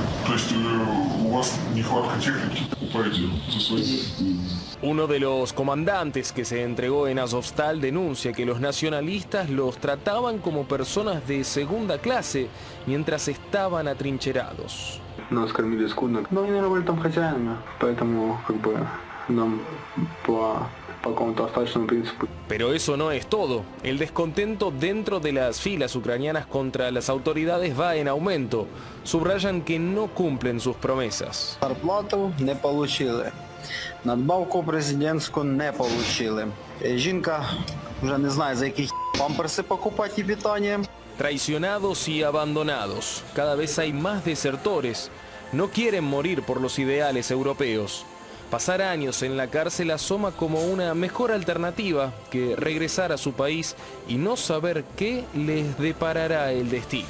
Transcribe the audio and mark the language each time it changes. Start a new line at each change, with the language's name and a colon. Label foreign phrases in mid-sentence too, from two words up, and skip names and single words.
Spanish: Uno de los comandantes que se entregó en Azovstal denuncia que los nacionalistas los trataban como personas de segunda clase mientras estaban atrincherados.
Russian: Nos кормили скудно, но они не были там хозяинами, поэтому нам по какому-то остаточному принципу.
Spanish: Pero eso no es todo. El descontento dentro de las filas ucranianas contra las autoridades va en aumento. Subrayan que no cumplen sus promesas.
Russian: Зарплату не получили.
Ukrainian: Надбавку президентську не получили. Жінка вже не знає, за які памперси покупати і питання.
Spanish: Traicionados y abandonados. Cada vez hay más desertores. No quieren morir por los ideales europeos. Pasar años en la cárcel asoma como una mejor alternativa que regresar a su país y no saber qué les deparará el destino.